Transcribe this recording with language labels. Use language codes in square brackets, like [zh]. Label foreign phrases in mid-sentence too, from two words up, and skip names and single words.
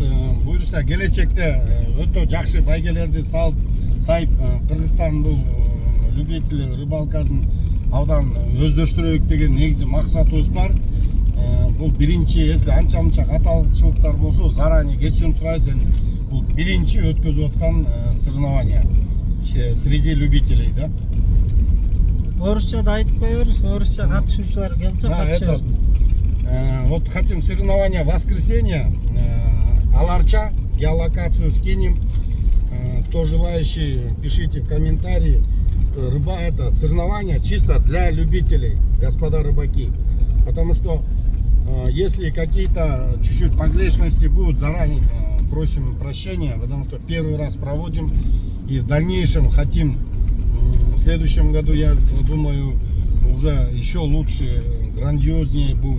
[ky] Буйруса келечекте өтө жакшы байгелерди салып, сайып Кыргызстан бул [ru] любитель рыбалкасын [ky] абдан өздөштүрөйүк деген негизи максатыбыз бар. Бул биринчи, если анча-мынча каталыкчылыктар болсо, заранее кечирим сурайсыз. Бул биринчи өткөзүп аткан [ru] соревнования среди любителей, [ky] да? Орусча да айтып коебуз, орусча катышуучулар келсе катышабыз. [ru] Вот хотим соревнования воскресенье, Аларча, геолокацию скинем. Кто желающий, пишите в комментарии. Это соревнования чисто для любителей, господа рыбаки. Потому что если какие-то чуть-чуть погрешности будут, заранее просим прощения, потому что первый раз проводим и в дальнейшем хотим, в следующем году, я думаю, уже еще лучше, грандиознее будет.